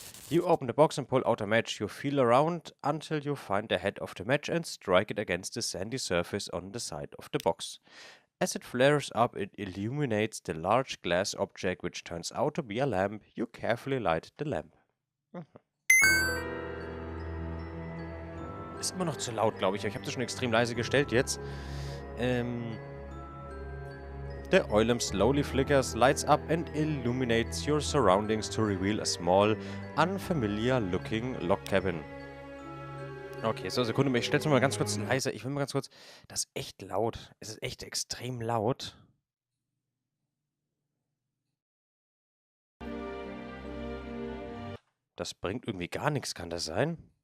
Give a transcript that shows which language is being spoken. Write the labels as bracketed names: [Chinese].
[English] You open the box and pull out a match. You feel around until you find the head of the match and strike it against the sandy surface on the side of the box. As it flares up, it illuminates the large glass object, which turns out to be a lamp. You carefully light the lamp. [German] Ist immer noch zu laut, glaube ich. Ich habe das schon extrem leise gestellt jetzt. [English] The oil lamp slowly flickers, lights up and illuminates your surroundings to reveal a small, unfamiliar-looking log cabin. [German] Okay, so, Sekunde, ich stelle es mal ganz kurz leiser. Ich will mal ganz kurz... Das ist echt laut. Es ist echt extrem laut. Das bringt irgendwie gar nichts, kann das sein?